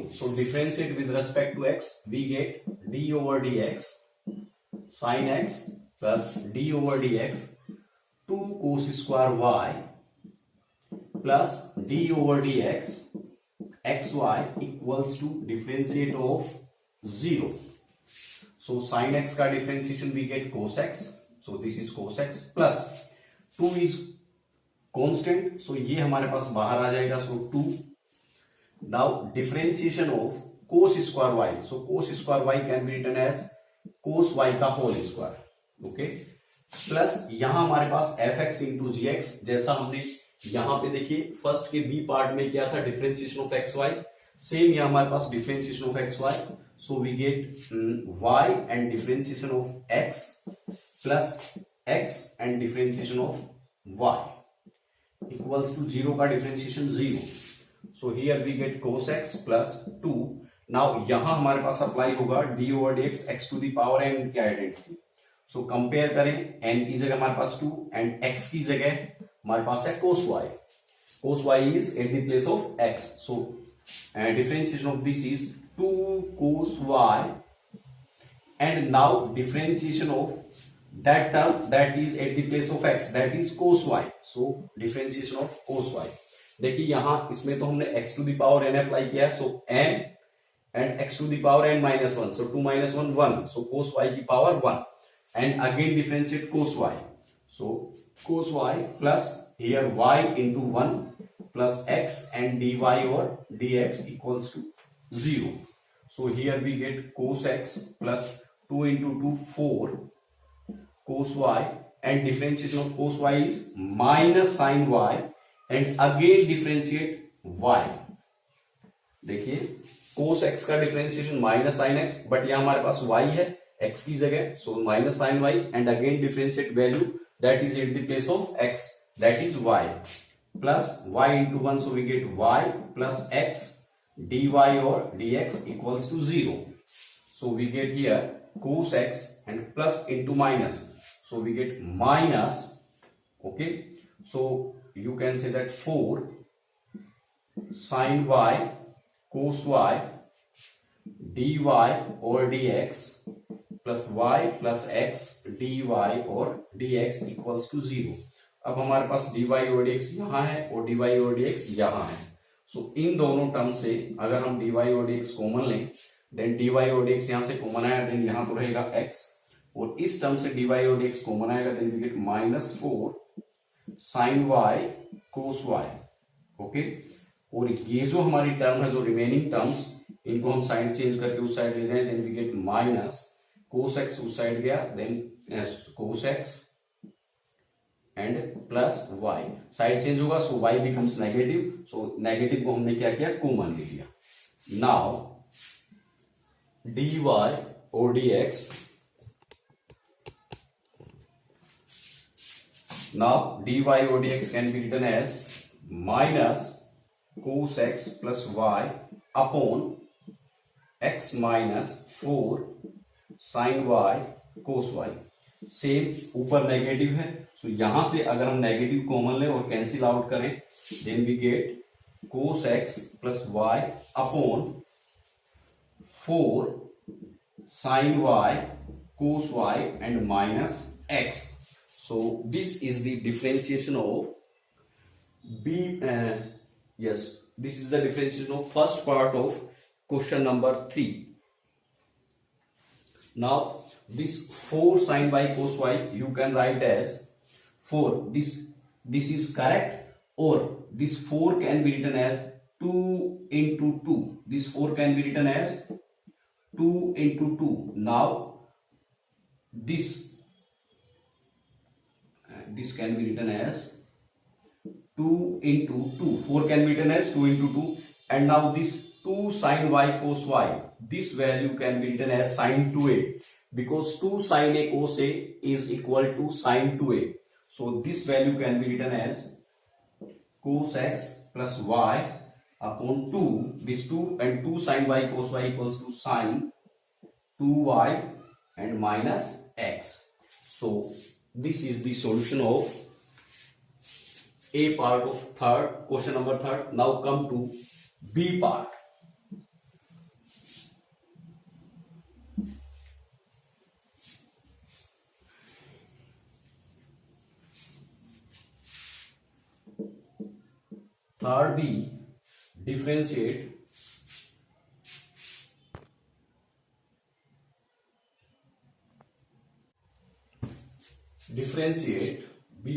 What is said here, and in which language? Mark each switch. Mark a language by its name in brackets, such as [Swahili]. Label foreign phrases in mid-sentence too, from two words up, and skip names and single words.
[English] So differentiate with respect to x, we get d over dx sin x plus d over dx 2 cos square y plus d over dx xy equals to differentiate of 0. So sin x का differentiation we get cos x, so this is cos x plus 2 is constant, so [Hindi] ये हमारे पास बाहर आ जाएगा, [English] so 2. Now differentiation of cos square y, so cos square y can be written as cos y का whole square. Okay, प्लस [Hindi] यहां हमारे पास [English] fx into gx, [Hindi] जैसा हमने यहां पे देखिए फर्स्ट के बी पार्ट में क्या था, [English] differentiation of x y, सेम [Hindi] यहां हमारे पास [English] differentiation of x y, so we get y and differentiation of x plus x and differentiation of y equals to 0 का डिफरेंशिएशन 0. so here we get cos x प्लस 2. नाउ [Hindi] यहां हमारे पास अप्लाई होगा [English] d over d x x to the power n की आइडेंटिटी. so compare [Hindi] करें, n की जगह हमारे पास 2 एंड x की जगह हमारे पास है cos y. [English] Cos y is at the place of x. So differentiation of this is 2 cos y and now differentiation of that term that is at the place of x, that is cos y. So differentiation of cos y. [Hindi] देखिए यहां इसमें तो हमने [English] x to the power n apply [Hindi] किया है, [English] so n and x to the power n minus 1, so 2 minus 1 1, so cos y की power 1 and again differentiate cos y. So cos y plus here y into 1 plus x and dy or dx equals to 0. So here we get cos x plus 2 into 2 4 cos y and differentiation of cos y is minus sin y and again differentiate y. [Hindi] देखिए cos x का [English] differentiation minus sin x, [Hindi] बट यहां हमारे पास y है x की जगह, [English] so minus sin y and again differentiate value that is at the place of x, that is y plus y into 1, so we get y plus x dy or dx equals to 0. So we get here cos x and plus into minus, so we get minus. Okay, so you can say that 4 sin y cos y dy or dx plus y plus x dy और dx equals to 0. [Hindi] अब हमारे पास dy और dx यहां है और dy और dx यहां है, सो इन दोनों टर्म से अगर हम dy और dx कॉमन लें देन dy और dx यहां से कॉमन आया देन यहां तो रहेगा x और इस टर्म से dy और dx कॉमन आएगा [English] then we get -4 sin y cos y. [Hindi] ओके, और ये जो हमारी टर्म है, जो रिमेनिंग टर्म्स, इनको हम साइड चेंज करके उस साइड ले जाएं [English] then we get minus cos x [Hindi] उस साइड गया [English] then cos x and plus y, [Hindi] साइड चेंज होगा [English] so y becomes negative, [Hindi] सो नेगेटिव को हमने क्या किया, कॉमन ले लिया. [English] नाउ dy or dx, now dy or dx can be written as minus cos x plus y upon x minus 4 sin y cos y. [Hindi] सेम ऊपर नेगेटिव है, सो यहां से अगर हम नेगेटिव कॉमन ले और कैंसिल आउट करें, [English] then we get cos x plus y upon 4 sin y cos y and minus x. So this is the differentiation of this is the differentiation of first part of question number 3. Now this 4 sin y cos y you can write as 4. This is correct, or this 4 can be written as 2 into 2. This 4 can be written as 2 into 2. Now this can be written as 2 into 2. 4 can be written as 2 into 2, and now this 2 sin y cos y, this value can be written as sin 2a, because 2 sin a cos a is equal to sin 2a. So this value can be written as cos x plus y upon 2, this 2 and 2 sin y cos y equals to sin 2y and minus x. So this is the solution of A part of question number 3. Now come to B part. Third B, differentiate B